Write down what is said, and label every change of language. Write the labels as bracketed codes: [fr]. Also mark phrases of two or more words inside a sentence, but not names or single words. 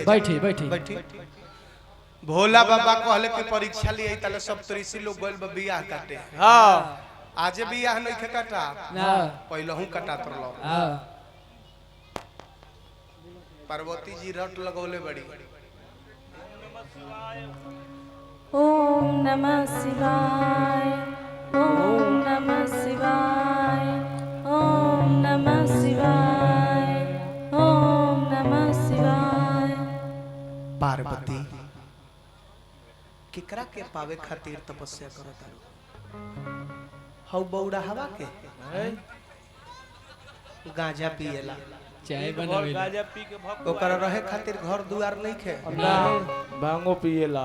[bho] बैठी बैठी बैठी। भोला बाबा कहले कि परीक्षा लिए तले सब ऋषि लोग गइल बा बियाह काटे। हाँ आजे बियाह नहीं खे काटा ना पहले हूं काटा तरलो। हाँ पार्वती जी रट लगौले बड़ी। [sa] ओम नमः शिवाय ओम नमः शिवाय ओम नमः शिवाय ओम नमः शिवाय। [bho] पार्वती केकरा के पावे खातिर तपस्या करत तारू? हौ बौड़ा हवा के गांजा पिएला चाय बनावे गाजा पी के भक्त ओकरा रहे खातिर घर दुआर नहीं खे भांगो पिएला